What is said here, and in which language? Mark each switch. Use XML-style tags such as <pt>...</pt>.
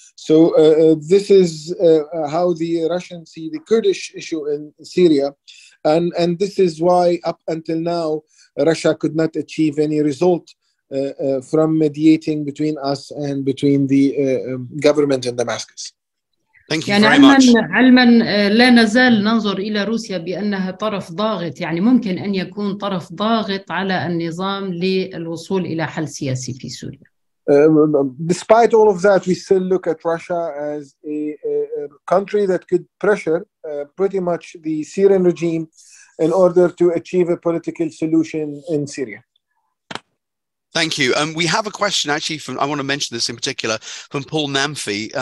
<en>So this is how the Russians see the Kurdish issue in Syria. And this is why up until now, Russia could not achieve any result from mediating between us and between the government in Damascus. Thank you very much.</en> <ar>علما لا نزال ننظر إلى روسيا بأنها طرف ضاغط، يعني ممكن أن يكون طرف ضاغط على النظام للوصول إلى حل سياسي في سوريا.</ar> <en>Despite all of that, we still look at Russia as a country that could pressure pretty much the Syrian regime in order to achieve a political solution in Syria. Thank you. We have a question actually I want to mention this in particular, from Paul Namfi.</en>